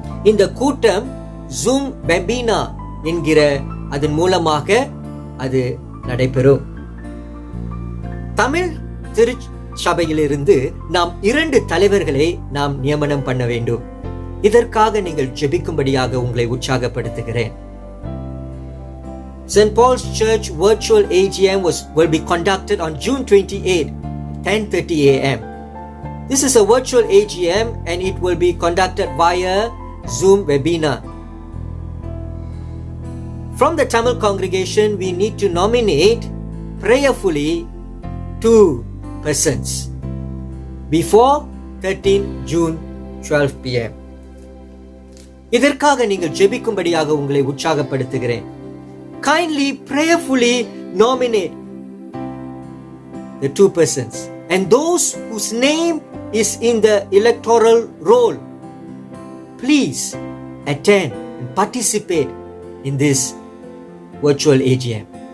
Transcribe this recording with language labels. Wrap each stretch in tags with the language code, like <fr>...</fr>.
<ta>இந்த கூட்டம் ஜூம் வெபினா என்கிற அதன் மூலமாக அது நடைபெறும். தமிழ் திருச்சபையிலிருந்து நாம் 2 தலைவர்களை நாம் நியமனம் பண்ண வேண்டும். இதற்காக நீங்கள் ஜெபிக்கும்படியாக உங்களை உற்சாகப்படுத்துகிறேன்.</ta> <en>St. Paul's Church virtual AGM will be conducted on June 28, 10:30 a.m. This is a virtual AGM and it will be conducted via Zoom webinar. From the Tamil congregation, we need to nominate prayerfully 2 persons before 13 June 12 p.m.</en> <ta>இதற்காக நீங்கள் ஜெபிக்கும்படியாக உங்களை உற்சாகப்படுத்துகிறேன்.</ta> <en>Kindly, prayerfully nominate the 2 persons and those whose name is in the electoral roll. Please attend and participate in this virtual AGM.</en>